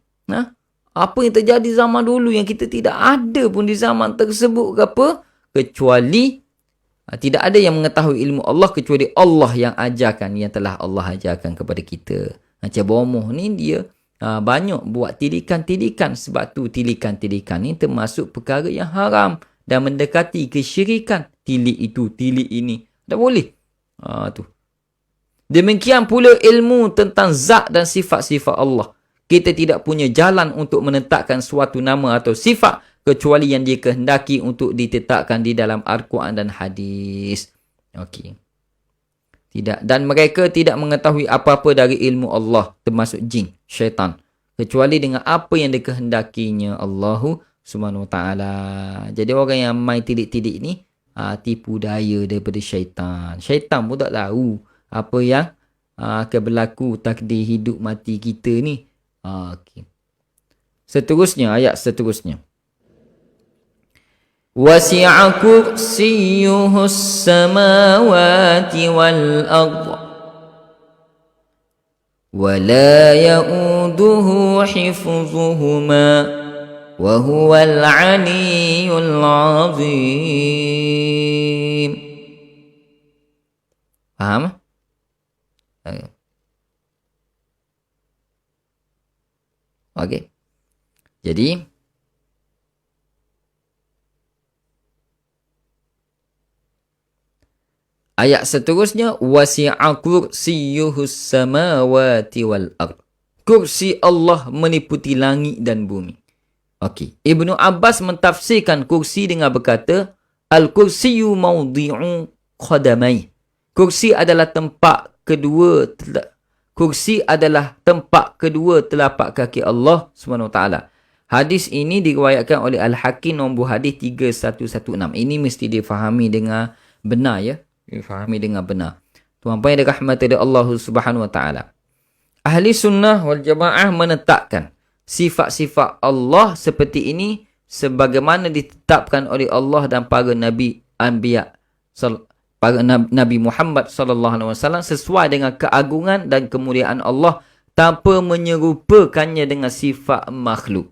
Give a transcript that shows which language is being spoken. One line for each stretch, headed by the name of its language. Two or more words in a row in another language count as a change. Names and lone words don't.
Malay: Apa yang terjadi zaman dulu yang kita tidak ada pun di zaman tersebut ke apa, kecuali tidak ada yang mengetahui ilmu Allah kecuali Allah yang ajarkan, yang telah Allah ajarkan kepada kita. Macam bomoh ni dia banyak buat tilikan-tilikan. Sebab tu tilikan-tilikan ni termasuk perkara yang haram dan mendekati kesyirikan. Tilik itu, tilik ini. Tak boleh. Tu. Demikian pula ilmu tentang zat dan sifat-sifat Allah. Kita tidak punya jalan untuk menetapkan suatu nama atau sifat kecuali yang dia kehendaki untuk ditetapkan di dalam Al-Quran dan hadis. Okey. Tidak. Dan mereka tidak mengetahui apa-apa dari ilmu Allah, termasuk jin, syaitan, kecuali dengan apa yang dikehendakinya Allah
Arabic: سبحانه وتعالى.
Malay: Jadi orang yang main tidik-tidik ni tipu daya daripada syaitan. Syaitan pun tak tahu apa yang akan berlaku takdir hidup mati kita ni. Okay. Seterusnya, ayat seterusnya.
Arabic: وسع كرسيه السماوات والأرض ولا يؤوده حفظهما وهو العلي العظيم.
Malay: Faham? Okey. Jadi ayat seterusnya,
Arabic: وسع كرسيه السماوات والأرض.
Malay: Kursi Allah meliputi langit dan bumi. Okey. Ibnu Abbas mentafsirkan kursi dengan berkata,
Arabic: الكرسي موضع قدمي.
Malay: Kursi adalah tempat kedua telapak kaki Allah SWT. Hadis ini diriwayatkan oleh Al-Hakim nombor hadis 3116. Ini mesti difahami dengan benar ya. Difahami dengan benar. Tuan-tuan yang dirahmati oleh Allah
Arabic: سبحانه وتعالى.
Malay: Ahli sunnah wal jamaah menetapkan sifat-sifat Allah seperti ini sebagaimana ditetapkan oleh Allah dan para nabi anbiya, para Nabi Muhammad
Arabic: صلى الله عليه وسلم
Malay: sesuai dengan keagungan dan kemuliaan Allah tanpa menyerupakannya dengan sifat makhluk.